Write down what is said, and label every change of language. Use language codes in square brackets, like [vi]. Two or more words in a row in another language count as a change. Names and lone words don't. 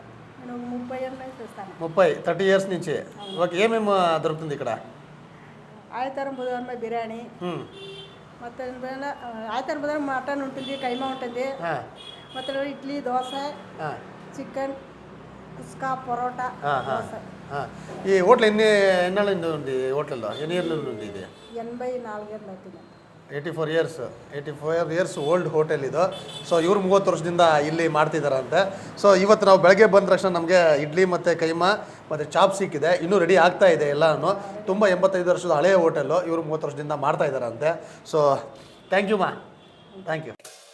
[te] 30 ఇయర్స్ నుంచి. ఓకే, ఏమేమి దొరుకుతుంది ఇక్కడ? ఆదివారం బుధవారం బిర్యానీ, [kn] ಮತ್ತೆ ಆಯ್ತಾರ ಬುಧವಾರ ಮಟನ್ ఉంటుంది, ಕೈಮಾ ఉంటుంది, ಮತ್ತೆ ಇಡ್ಲಿ, ದೋಸೆ, [te] చికెన్, కుస్కా, పొరోటా, దోస. ఈ హోటల్ ఎన్నాళ్ళ నుండి ఉంది? హోటల్లో ఎన్ని ఇయర్ల నుండి ఇది? 84 ఏళ్ళు అవుతుంది. [kn] 84 [en] years old hotel [kn] ಇದು. ಸೊ ಇವರು 30 ವರ್ಷದಿಂದ ಇಲ್ಲಿ ಮಾಡ್ತಿದ್ದಾರಂತೆ. ಸೊ ಇವತ್ತು ನಾವು ಬೆಳಗ್ಗೆ ಬಂದ ತಕ್ಷಣ ನಮಗೆ ಇಡ್ಲಿ ಮತ್ತು ಕೈಮಾ ಮತ್ತು ಚಾಪ್ ಸಿಕ್ಕಿದೆ. ಇನ್ನೂ ರೆಡಿ ಆಗ್ತಾ ಇದೆ ಎಲ್ಲನೂ. ತುಂಬ 85 ವರ್ಷದ ಹಳೆಯ ಹೋಟೆಲ್ಲು, ಇವರು 30 ವರ್ಷದಿಂದ ಮಾಡ್ತಾ ಇದ್ದಾರಂತೆ. [en] so thank you ma, thank you.